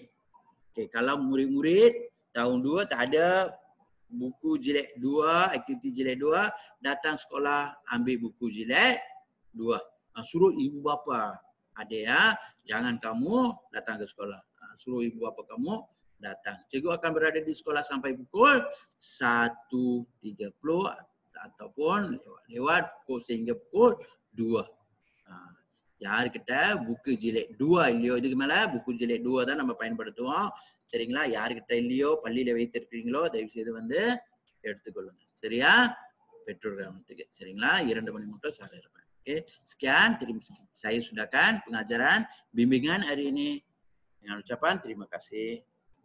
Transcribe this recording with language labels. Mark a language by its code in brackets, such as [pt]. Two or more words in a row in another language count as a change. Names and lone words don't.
[ms] Okey, kalau murid-murid tahun 2 tak ada buku jilid 2, aktiviti jilid 2, datang sekolah ambil buku jilid 2. Suruh ibu bapa ada ya. Jangan kamu datang ke sekolah. Suruh ibu bapa kamu datang. Cikgu akan berada di sekolah sampai pukul 1.30 ataupun lewat pukul sehingga pukul 2. [ta] யார் கிட்ட [ms] buku jilid [ta] 2 இல்லையோ, இதுக்கு மேல [ms] buku jilid [ta] 2 தான் நம்ம பயன்படுத்துவோம். சரிங்களா? யார்கிட்ட இல்லையோ பள்ளியில வைத்திருக்கீங்களோ தயவு செய்து வந்து எடுத்துக்கொள்ளுங்க. சரியா? பெற்றோர் கவனத்துக்கு. சரிங்களா? 2 மணி மட்டும் saya இருப்பேன். [ms] Oke, sekian. Saya sudahkan pengajaran bimbingan hari ini dengan ucapan terima kasih.